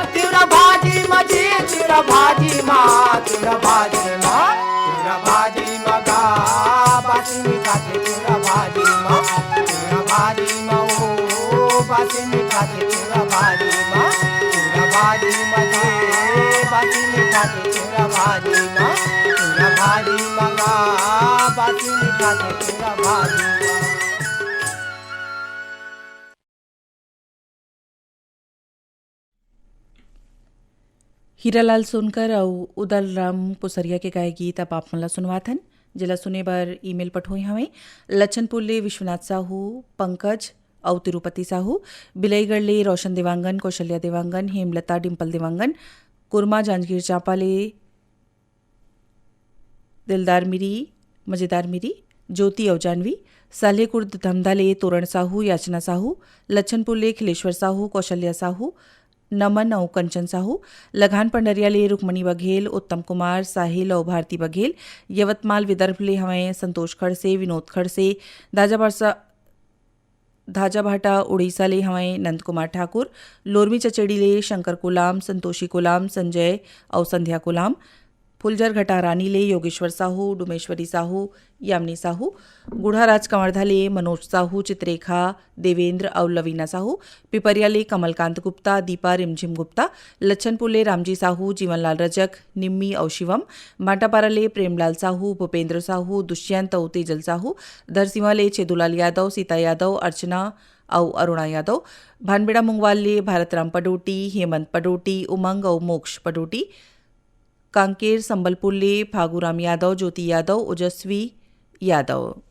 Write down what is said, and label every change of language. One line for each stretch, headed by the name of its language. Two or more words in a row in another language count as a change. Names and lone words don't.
Chhattisgarhi: तिउरा भाजी माँ जी, तिउरा भाजी माँ, तिउरा भाजी माँ, तिउरा भाजी माँ गा बासी मीठा के तिउरा भाजी माँ, तिउरा भाजी माँ ओ बासी मीठा के तिउरा भाजी माँ, तिउरा भाजी माँ जी बासी मीठा के तिउरा भाजी माँ, तिउरा भाजी माँ गा बासी मीठा के तिउरा भाजी माँ। हीरालाल सोनकर और उदल राम पुसरिया के गाए गीत अब आप मला सुनवाथन, जिला सुने बर ईमेल पठोई हमें लच्छनपुर विश्वनाथ साहू, पंकज और तिरुपति साहू, बिलईगढ़ ले रोशन देवांगन, कौशल्या देवांगन, हेमलता डिम्पल देवांगन, कुरमा जांजगीर चांपा ले दिलदार मिरी, मजेदार मिरी, ज्योति और जानवी, सालेकुर्द धमधा ले तोरण साहू, याचना साहू, लच्छनपुर ले खिलेश्वर साहू, कौशल्या साहू, नमन और कंचन साहू, लगान पंडरिया ले रुक्मणी बघेल, उत्तम कुमार, साहिल और भारती बघेल, यवतमाल विदर्भ ले हमें संतोष खड़से, विनोद खड़से, धाजाभाटा उड़ीसा ले हमें नंद कुमार ठाकुर, लोरमी चचेड़ी ले शंकर कुलाम, संतोषी कुलाम, संजय और संध्या कुलाम, फुलझर घटारानी ले योगेश्वर साहू, डुमेश्वरी साहू, यामिनी साहू, गुढ़ाराज कंवरधा ले मनोज साहू, चित्रेखा देवेंद्र और लवीना साहू, पिपरिया ले कमलकांत गुप्ता, दीपा रिमझिम गुप्ता, लच्छनपुर ले रामजी साहू, जीवनलाल रजक, निम्मी और शिवम, माटापारा ले प्रेमलाल साहू, भूपेंद्र साहू, दुष्यंत और तेजल साहू, धरसीवा ले चेदुलाल यादव, सीता यादव, अर्चना और अरुणा यादव, भानबेड़ा मुंगवाल ले भारतराम पडोटी, हेमंत पडोटी, उमंग और मोक्ष पडोटी, कांकेर संबलपुर ले फागूराम यादव, ज्योति यादव, ओजस्वी यादव।